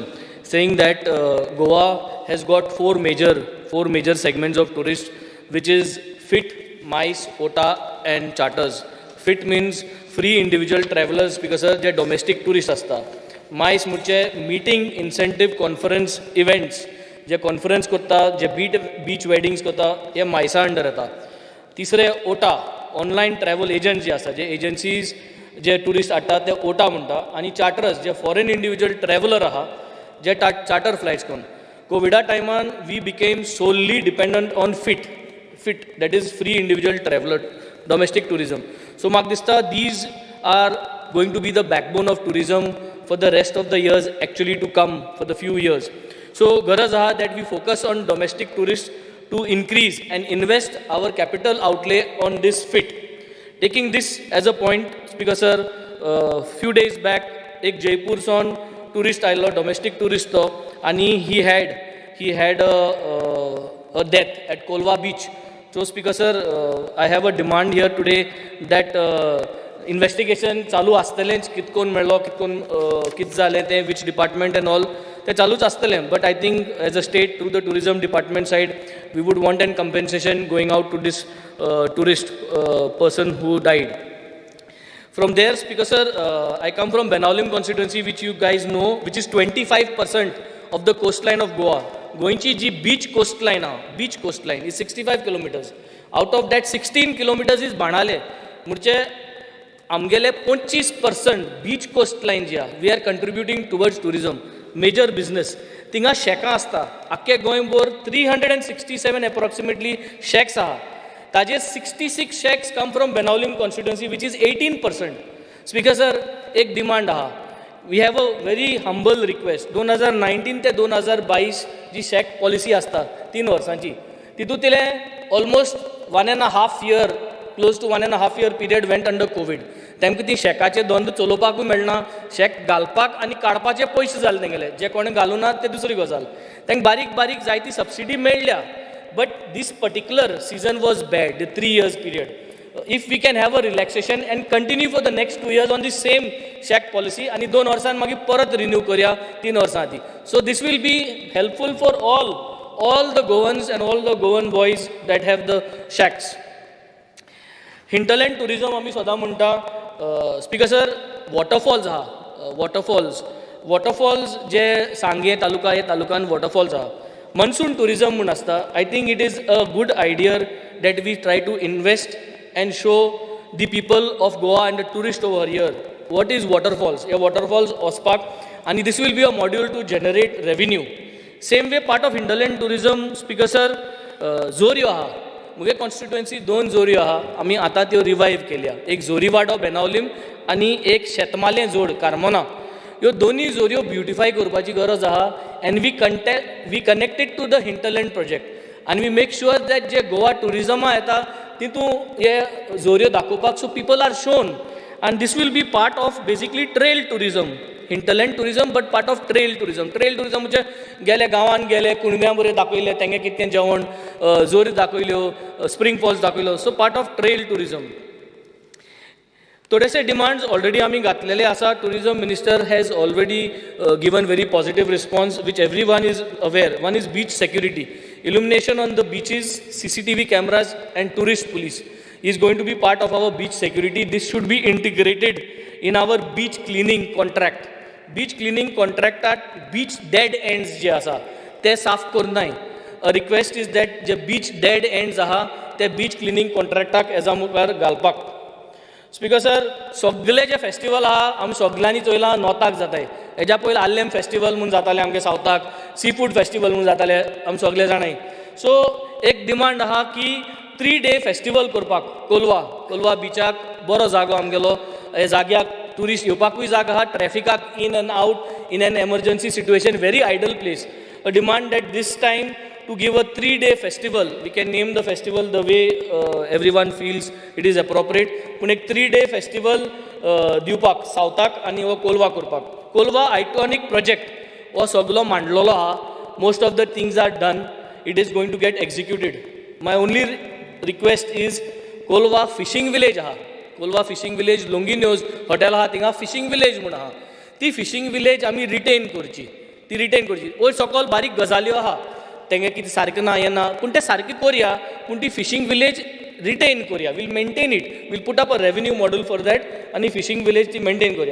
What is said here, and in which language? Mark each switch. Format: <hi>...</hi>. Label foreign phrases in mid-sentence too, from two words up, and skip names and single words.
<en>Saying that Goa has got four major segments of tourists, which is fit, MICE, OTA, and charters. Fit means free individual travelers because they domestic tourists asta. MICE म्हणजे meeting, incentive, conference, events.</en> <kok>जे कॉन्फरन्स करता, जे</kok> <en>beach weddings</en> <kok>करता, हे मायसा अंडर येता. तिसरे ओटा,</kok> <en>online travel agent</en> <kok>जे आसा, जे एजन्सीज जे टुरिस्ट हाडटा ते ओटा म्हणटा. आनी चार्टर्स जे</kok> <en>foreign individual traveler</en> <kok>आहा, जे</kok> <en>charter flights</en> <kok>करून. कोविडा टायमान</kok> <en>we became solely dependent on fit that is free individual traveler domestic tourism. so</en> <kok>म्हाका दिसता</kok> <en>these are going to be the backbone of tourism for the rest of the years actually to come for the few years. So,</en> <kok>गरज आहा</kok> <en>that we focus on domestic tourists to increase and invest our capital outlay on this fit. Taking this as a point, Speaker sir, few days back, एक जयपूर son tourist आयलो, domestic tourist</en> <kok>तो, आणि</kok> <en>he had a death at Kolwa beach. So, Speaker sir, I have a demand here today that investigation</en> <kok>चालू आसतलेंच, कितकोन मेळ्ळो, कित जालें तें,</kok> <en>which department and all.</en> <kok>ते चालूच आसतलें,</kok> <en>but I think as a state through the tourism department side we would want an compensation going out to this tourist person who died. From there, Speaker sir, I come from Benaulim constituency, which you guys know, which is 25% of the coastline of Goa. Goinchi ji beach coastline is 65 kilometers. Out of that 16 kilometers is Banale.</en> <kok>Murche amgele</kok> <en>25% beach coastline ji we are contributing towards tourism. major business</en> <kok>थिंगा शेकां आसता. आख्खे गोंयभर 367</kok> <en>approximately shacks</en> <kok>आहा.</kok> <en>ताजे 66 shacks come from Benaulim constituency, which is 18%. Speaker sir,</en> <kok>एक डिमांड आहा.</kok> <en>we have a very humble request.</en> <kok>2019 ते 2022 जी</kok> <en>shack policy</en> <kok>आसता 3 वर्सांची, तितूंत</kok> <en>almost 1.5 year, close to 1.5 year period went under Covid.</en> <kok>तांकां ती शेकाचे दंड चलोवपाकूय मेळना, शेक घालपाक आनी काडपाचे पयशे जाले तेंगेले. जे कोणें घालूं ना ते दुसरी गजाल. तांकां बारीक बारीक जायती सबसिडी मेळ्ळ्या,</kok> <en>but this particular season was bad, the 3 years period. if we can have a relaxation and continue for the next 2 years on the same shack policy,</en> <kok>आनी 2 वर्सान मागीर परत रिन्यू करया 3 वर्सां आदी.</kok> <en>so this will be helpful for all the Goans and all the Goan boys that have the shacks. hinterland tourism</en> <kok>आमी सदां म्हणटा.</kok> <en>Speaker sir,</en> <kok>वॉटरफॉल्स आहा. वॉटरफॉल्स जे सांगे तालुका, हे तालुकान वॉटरफॉल्स आहा.</kok> <en>monsoon tourism</en> <kok>म्हूण आसता.</kok> <en>I think it is a good idea that we try to invest and show the people of Goa and the tourist over here what is waterfalls.</en> <kok>हे वॉटरफॉल्स वचपाक, आनी</kok> <en>this will be a module to generate revenue. same way part of hinterland tourism, Speaker sir,</en> <kok>जोऱ्यो आहा. मुगे कॉन्स्टिट्युएन्सी 2 जोऱ्यो आहा. आमी आतां त्यो रिवायव केल्या. एक जोरीवाडो बेनावलीम आनी एक शेतमालें जोड कार्मोना. ह्यो दोनूय जोऱ्यो ब्युटिफाय करपाची गरज आहा.</kok> <en>and we connected to the hinterland project, आनी we make sure that</en> <kok>जे गोवा टुरिजमा येता तितूं हे जोऱ्यो दाखोवपाक,</kok> <en>so people are shown. and this will be part of basically trail tourism. hinterland tourism but part of trail tourism. trail tourism</en> <kok>म्हणजे गेले गांवांत गेले, कुणब्यां बरें दाखयलें, तेंगे कितें जेवण, जोरी दाखयल्यो,</kok> <en>spring falls</en> <kok>दाखयलो.</kok> <en>so part of trail tourism.</en> <kok>थोडेसे डिमांड्स ऑलरेडी आमी घातलेले आसा.</kok> <en>tourism minister has already given very positive response which everyone is aware. one is beach security, illumination on the beaches, CCTV cameras and tourist police is going to be part of our beach security. This should be integrated in our beach cleaning contract. Beach cleaning contractat beach dead ends</en> <kok>जे आसा ते साफ करनाय.</kok> <en>A request is that जे beach dead ends</en> <kok>आहा ते</kok> <en>beach cleaning contractak</en> <kok>एजा मुखार घालपाक.</kok> <en>Speaker sir,</en> <kok>सगळे जे फेस्टिवल आहा आमी सगळ्यांनी चोयलां नॉर्थाक जाताय. हेज्या पयलीं आल्लेम फेस्टिवल म्हूण जातालें आमगे सावथाक,</kok> <en>sea food festival</en> <kok>म्हूण जाताले आमी सगळे जाणाय. सो एक डिमांड आहा की</kok> <en>3 day festival</en> <kok>करपाक कोलवा बिचाक. बरो जागो आमगेलो. हे जाग्याक टुरिस्ट येवपाकूय जागा आहा, ट्रॅफिकाक</kok> <en>in and out in an emergency situation, very ideal place. a demand that this time to give a 3-day festival. We can name the festival the way everyone feels it is appropriate. But a 3-day festival</en> <kok>दिवपाक सावथाक आनी वो कोलवा करपाक. कोलवा</kok> <en>iconic project</en> <kok>वो सगलो मांडलेलो आहा.</kok> <en>Most of the things are done. It is going to get executed. My only request is कोलवा fishing village आहा.</en> <kok>कोलवा</kok> <en>fishing village</en> <kok>लोंगिन्योज हॉटेल आहा थिंगा</kok> <en>fishing village</en> <kok>म्हूण आहा. ती</kok> <en>fishing village</en> <kok>आमी रिटेन करची. ती रिटेन करची. वयर सकयल बारीक गजाल्यो आहा. तेंगे कितें सारकें ना हें ना पूण तें सारकें करया पूण ती</kok> <en>fishing village</en> <kok>रिटेन करया.</kok> <en>we'll maintain it. we'll put up a revenue model for that</en> <kok>आनी फिशिंग विलेज ती मेंटेन करया.</kok>